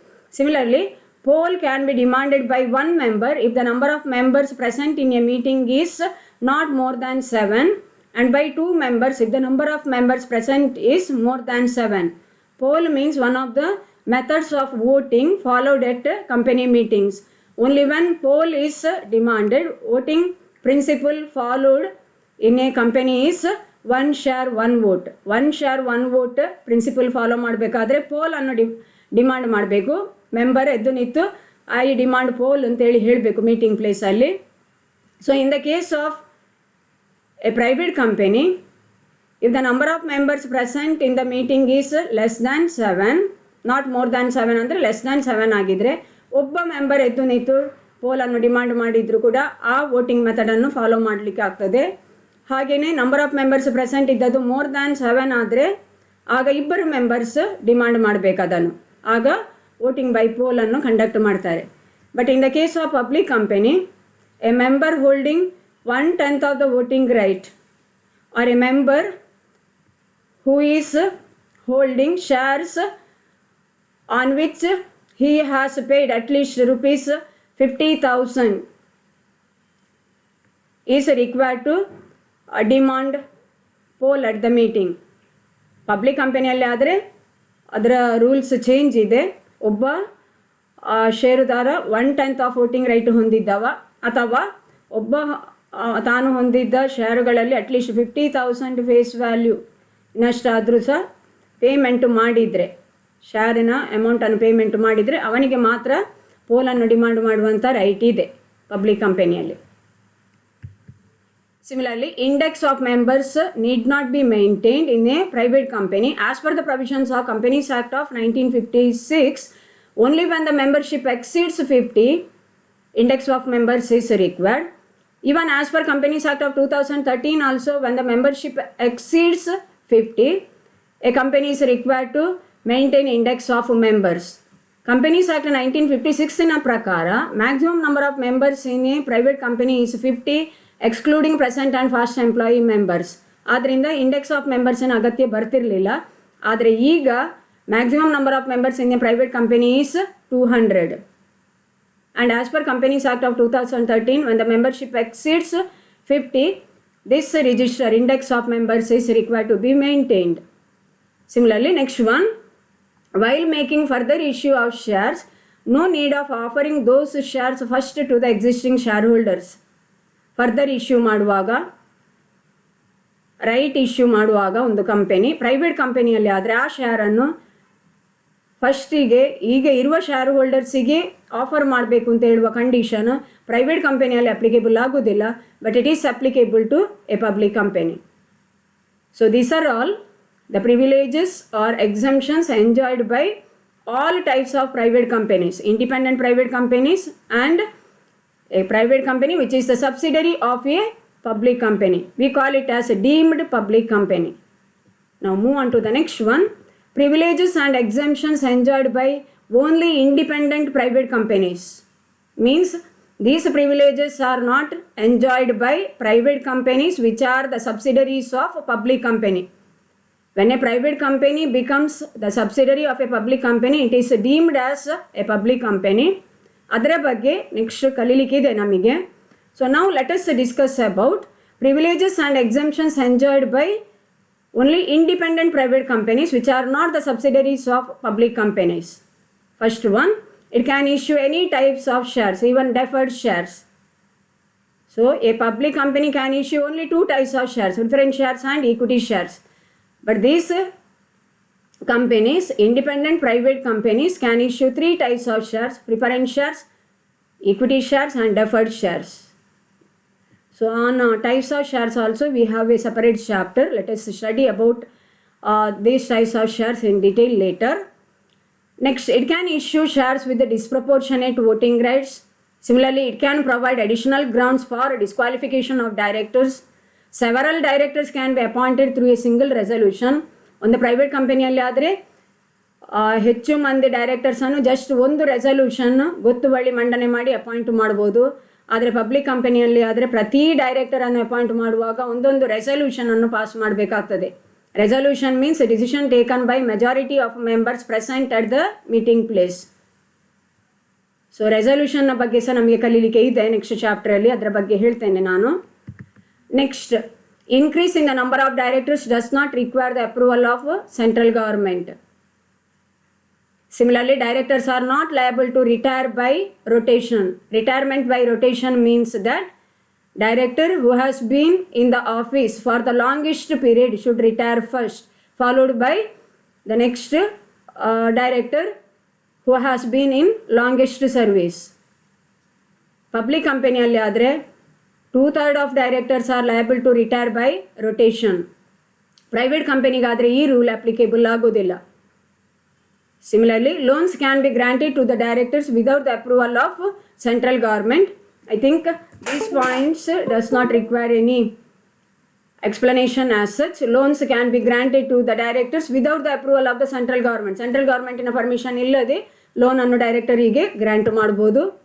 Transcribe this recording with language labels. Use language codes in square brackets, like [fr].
[en] Similarly, poll can be demanded by 1 member if the number of members present in a meeting is not more than 7, and by 2 members if the number of members present is more than 7. Poll means one of the methods of voting followed at company meetings. Only when poll is demanded, voting principle followed in a company is 1 share 1 vote. 1 share 1 vote principle follow [kn] ಮಾಡಬೇಕಾದ್ರೆ pole ಅನ್ನು demand ಮಾಡಬೇಕು. Member ಎದ್ದು ನಿಂತು I demand pole ಅಂತೇಳಿ ಹೇಳಬೇಕು meeting ಪ್ಲೇಸಲ್ಲಿ. So in the case of [en] a private company, if the number of members present in the meeting is less than 7, [kn] not more than 7 ಅಂದರೆ less than 7 ಆಗಿದ್ರೆ ಒಬ್ಬ member ಎದ್ದು ನಿಂತು ಪೋಲನ್ನು ಡಿಮಾಂಡ್ ಮಾಡಿದ್ರು ಕೂಡ ಆ ವೋಟಿಂಗ್ ಮೆಥಡನ್ನು ಫಾಲೋ ಮಾಡಲಿಕ್ಕೆ ಆಗ್ತದೆ. ಹಾಗೆಯೇ ನಂಬರ್ ಆಫ್ ಮೆಂಬರ್ಸ್ ಪ್ರೆಸೆಂಟ್ ಇದ್ದದ್ದು ಮೋರ್ ದ್ಯಾನ್ 7 ಆದರೆ ಆಗ ಇಬ್ಬರು ಮೆಂಬರ್ಸ್ ಡಿಮಾಂಡ್ ಮಾಡಬೇಕು ಅದನ್ನು, ಆಗ ವೋಟಿಂಗ್ ಬೈ ಪೋಲನ್ನು ಕಂಡಕ್ಟ್ ಮಾಡ್ತಾರೆ. [en] But in the case of public company, a member holding 1/10 of the voting right or a member who is holding shares on which he has paid at least rupees 50,000 is required to demand poll at the meeting. [kn] Public ಕಂಪನಿಯಲ್ಲಿ ಆದರೆ ಅದರ rules change ಇದೆ. ಒಬ್ಬ ಷೇರುದಾರ 1/10 of voting right ಹೊಂದಿದ್ದವ ಅಥವಾ ಒಬ್ಬ ತಾನು ಹೊಂದಿದ್ದ ಶೇರುಗಳಲ್ಲಿ at least 50,000 face value ಇನ್ನಷ್ಟಾದರೂ ಸಹ ಪೇಮೆಂಟ್ ಮಾಡಿದರೆ, ಶೇರಿನ ಅಮೌಂಟನ್ನು ಪೇಮೆಂಟ್ ಮಾಡಿದರೆ ಅವನಿಗೆ ಮಾತ್ರ ಪೋಲನ್ನು ಡಿಮಾಂಡ್ ಮಾಡುವಂಥ ರೈಟ್ ಇದೆ ಪಬ್ಲಿಕ್ ಕಂಪನಿಯಲ್ಲಿ. [en] Similarly, index of members need not be maintained in a private company as per the provisions of Companies Act of 1956. Only when the membership exceeds 50, index of members is required. Even as per Companies Act of 2013 also, when the membership exceeds 50, a company is required to maintain index of members. Companies Act 1956 [kn] ನ ಪ್ರಕಾರ [en] maximum number of members in a private company is 50, excluding present and past employee members. [kn] ಆದ್ದರಿಂದ index of ಮೆಂಬರ್ಸಿನ ಅಗತ್ಯ ಬರ್ತಿರಲಿಲ್ಲ. ಆದರೆ ಈಗ maximum number of members in a private company is 200. [en] And as per Companies Act of 2013, when the membership exceeds 50, this register index of members is required to be maintained. Similarly, next one, while making further issue of shares, no need of offering those shares first to the existing shareholders. [kn] Further issue ಮಾಡುವಾಗ, right issue ಮಾಡುವಾಗ ಒಂದು company private ಕಂಪನಿಯಲ್ಲಿ ಆದರೆ ಆ ಶೇರನ್ನು ಫಸ್ಟಿಗೆ ಈಗ ಇರುವ share ಹೋಲ್ಡರ್ಸಿಗೆ offer ಮಾಡಬೇಕು ಅಂತ ಹೇಳುವ ಕಂಡೀಷನ್ ಪ್ರೈವೇಟ್ ಕಂಪನಿಯಲ್ಲಿ ಅಪ್ಲಿಕೇಬಲ್ ಆಗೋದಿಲ್ಲ. [en] But it is applicable to a public company. So these are all the privileges or exemptions enjoyed by all types of private companies, independent private companies and a private company which is the subsidiary of a public company. We call it as a deemed public company. Now move on to the next one. Privileges and exemptions enjoyed by only independent private companies. Means these privileges are not enjoyed by private companies which are the subsidiaries of a public company. When a private company becomes the subsidiary of a public company, it is deemed as a public company. [kn] ಅದರ ಬಗ್ಗೆ next ಕಲೀಲಿಕ್ಕಿದೆ ನಮಗೆ. [en] So ನಾವು let us discuss about privileges and exemptions enjoyed by only independent private companies which are not the subsidiaries of public companies. First one, It can issue any types of shares, even deferred shares. So a public company can issue only two types of shares, preference shares and equity shares. But these companies, independent private companies, can issue three types of shares: preference shares, equity shares and deferred shares. So on types of shares also we have a separate chapter. Let us study about these types of shares in detail later. Next, it can issue shares with the disproportionate voting rights. Similarly, it can provide additional grounds for disqualification of directors. Several directors can be appointed through a single resolution. [kn] ಒಂದು private ಕಂಪನಿಯಲ್ಲಿ ಆದರೆ ಹೆಚ್ಚು ಮಂದಿ ಡೈರೆಕ್ಟರ್ಸನ್ನು just ಒಂದು resolution ಗೊತ್ತುವಳಿ ಮಂಡನೆ ಮಾಡಿ appoint ಮಾಡ್ಬೋದು. ಆದರೆ ಪಬ್ಲಿಕ್ ಕಂಪನಿಯಲ್ಲಿ ಆದರೆ ಪ್ರತಿ ಡೈರೆಕ್ಟರನ್ನು ಅಪಾಯಿಂಟ್ ಮಾಡುವಾಗ ಒಂದೊಂದು ರೆಸಲ್ಯೂಷನನ್ನು ಪಾಸ್ ಮಾಡಬೇಕಾಗ್ತದೆ. [en] Resolution means decision taken by majority of members present at the meeting place. [kn] So ರೆಸಲ್ಯೂಷನ್ನ ಬಗ್ಗೆ ಸಹ ನಮಗೆ ಕಲೀಲಿಕ್ಕೆ ಇದೆ ನೆಕ್ಸ್ಟ್ ಚಾಪ್ಟರಲ್ಲಿ, ಅದರ ಬಗ್ಗೆ ಹೇಳ್ತೇನೆ ನಾನು. [en] Next, increase in the number of directors does not require the approval of central government. Similarly, directors are not liable to retire by rotation. Retirement by rotation means that director who has been in the office for the longest period should retire first, followed by the next director who has been in longest service. Public company [kn] alli adre [en] 2/3 of directors are liable to retire by rotation. [kn] Private company ಗಾದರೆ ಈ rule applicable ಆಗೋದಿಲ್ಲ. [en] Similarly, loans can be granted to the directors without the approval of central government. I think these points does not require any explanation as such. Loans can be granted to the directors without the approval of the central government. [kn] Central government ನ permission ಇಲ್ಲದೆ loan ಅನ್ನು ಡೈರೆಕ್ಟರಿಗೆ grant ಮಾಡಬಹುದು.